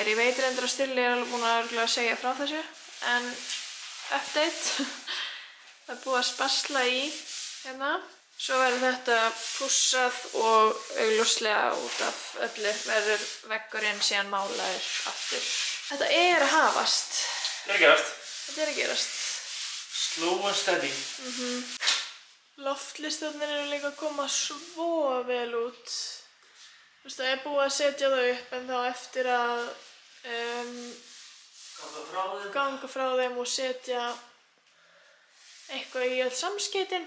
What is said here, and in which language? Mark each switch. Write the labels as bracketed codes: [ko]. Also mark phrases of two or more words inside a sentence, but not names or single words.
[is] Ég veit reyndar að Stulli er alveg búin að örugglega segja frá þessu en update. Það er búið að spasla í hérna. Svo verður þetta pússað og augljóslega út af öllu verður veggurinn síðan málaður aftur. Þetta er að hafast. Þetta er að gerast. Þetta er að gerast. [en] Slow and steady. [is] Loftlistarnir eru líka að koma svo vel út. Þú veist, það er búið að setja það upp en þá eftir að ganga frá þeim og setja eitthvað í öll samskeytin.